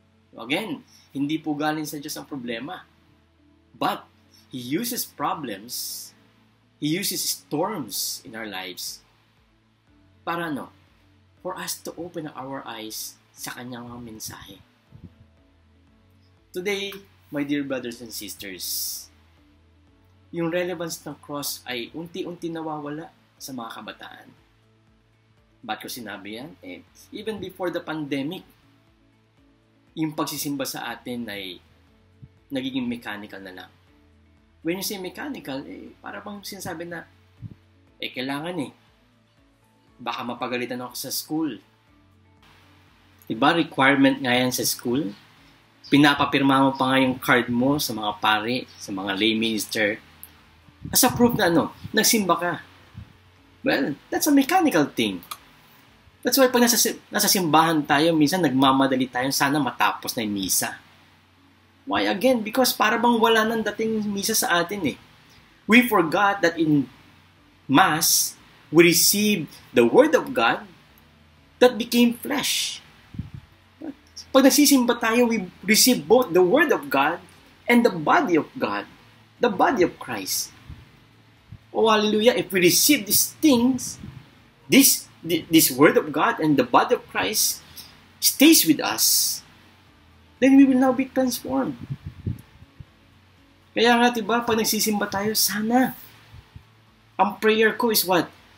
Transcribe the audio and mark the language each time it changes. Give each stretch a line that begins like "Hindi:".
Filipino: Again, hindi po galing sa Diyos ang problema.
English: But, He uses problems, He uses storms in our lives
Filipino: para ano?
English: For us to open our eyes
Filipino: sa Kanyang mga mensahe.
English: Today, my dear brothers and sisters,
Filipino: yung relevance ng cross ay unti-unti nawawala sa mga kabataan. Ba't ko sinabi yan?
English: Even before the pandemic,
Filipino: yung pagsisimba sa atin ay nagiging mechanical na lang. When you say mechanical, para bang sinasabi na, kailangan baka mapagalitan ako sa school. Diba, requirement nga yan sa school? Pinapapirma mo pa nga yung card mo sa mga pare, sa mga lay minister.
English: As a proof
Filipino: na nagsimba ka.
English: Well, that's a mechanical thing. That's why
Filipino: pag nasa simbahan tayo, minsan nagmamadali tayo, sana matapos na yung misa.
English: Why again? Because
Filipino: para bang wala nang dating misa sa atin eh.
English: We forgot that in Mass, we received the Word of God that became flesh.
Filipino: Pag nagsisimba tayo,
English: we receive both the Word of God and the body of God, the body of Christ. Oh, hallelujah. If we receive these things, this Word of God and the body of Christ stays with us, then we will now be transformed.
Filipino: Kaya nga, diba, pag nagsisimba tayo, sana, ang prayer ko
English: is what?